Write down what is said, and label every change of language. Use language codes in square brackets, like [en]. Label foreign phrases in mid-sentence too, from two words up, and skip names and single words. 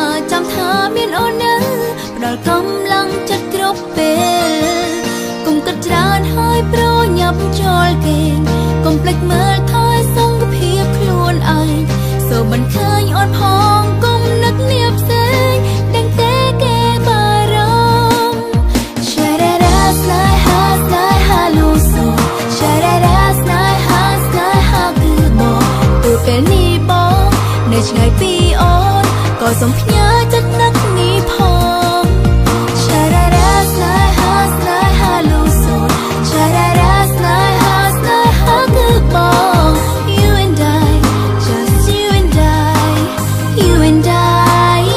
[km] ចាំថាមានអូននៅផ្ដល់កម្លាំងចិត្តគ្រប់ពេលកុំគិតច្រើនហើយប្រញាប់ចូលគេកុំភ្លេចមើលថយស ង្កភាពខ្លួនឯងសូមមិនឃើញអូនផងកុំនឹកនាផ្សេងដឹងទេគេ បារម្ភ Sharara snai ha snai ha lu so Sharara snai ha snai ha គឺបងទូពេលនេះបងនៅឆ្ងាយពីអូនក៏សូមផ្ញើចិត្តនឹកនេះផង Sharara snai ha snai ha lu so Sharara snai ha snai ha គឺបង [en] You and I just you and I you and I